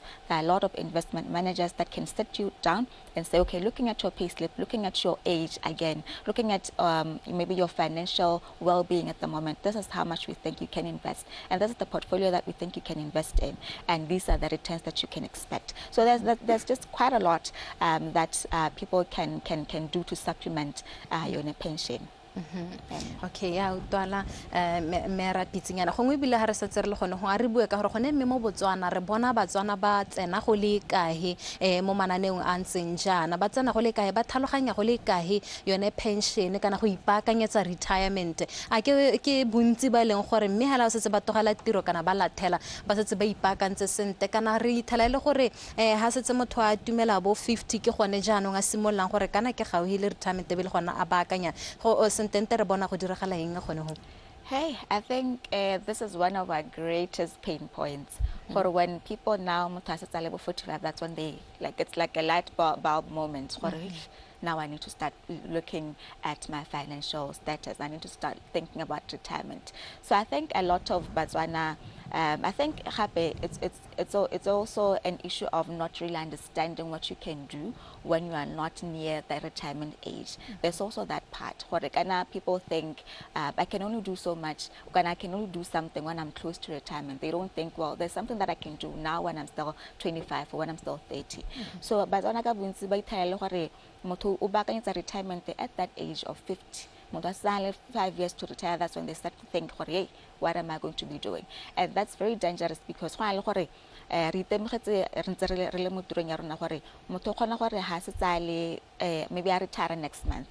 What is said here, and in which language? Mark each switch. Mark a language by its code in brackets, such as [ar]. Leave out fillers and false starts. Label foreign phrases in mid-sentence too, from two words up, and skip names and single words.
[en] There are a lot of investment managers that can sit you down and say, okay, looking at your payslip, looking at your age again, looking at maybe your financial well-being at the moment, this is how much we think you can invest, and this is the portfolio that we think you can invest in, and these are the returns that you can expect. So there's just quite a lot that people can do to supplement your pension. [tn] Okay, ya utwala me Rapitsenyane gongwe bile ha re setse re le gone go a re bua ka gore gone mme mo Botswana re bona Batswana ba tsena go le kae mo mananeong a ntseng jana ba tsena go le kae ba tlhaloganya go le kae yone pension kana go ipaakanyetsa retirement a ke bontsi ba leng gore mme hala o setse ba togela tiro kana ba lathela ba setse ba ipaakantse sente kana re ithela ile gore ha setse motho a tumela bo 50 ke gone jaanong a simollang gore kana ke gauhile retirement be le gona a baakanya go [en] Hey, I think this is one of our greatest pain points. For when people now, 45, that's when they, it's like a light bulb moment. Now I need to start looking at my financial status. I need to start thinking about retirement. So I think a lot of Batswana, I think it's also an issue of not really understanding what you can do when you are not near the retirement age. There's also that part. People think I can only do so much, I can only do something when I'm close to retirement. They don't think, well, there's something that I can do now when I'm still 25 or when I'm still 30. [tn] So Batswana ka bontsi ba ithela gore motho o baakanyetsa retirement [en] at that age of 50. 5 years to retire, that's when they start to think, hey, what am I going to be doing? And that's very dangerous, because maybe I retire next month.